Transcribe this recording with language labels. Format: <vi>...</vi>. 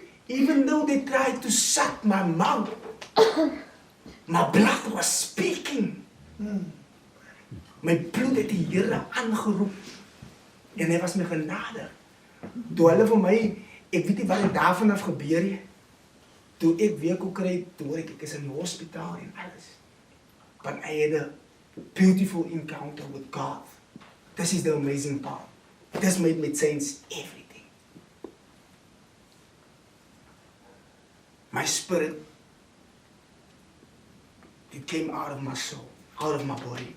<en>Even though they tried to shut my mouth, my blood was speaking.</en> <af>My bloed het die Here aangeroep. En hy was my genadig. Toe hulle vir my, ek weet nie wat het daarvan af gebeur nie. Toe ek weer kon kry, toe hoor ek is in die hospitaal en alles.</af> <en>But I had a beautiful encounter with God. This is the amazing part. This made me change everything. My spirit, it came out of my soul, out of my body.</en>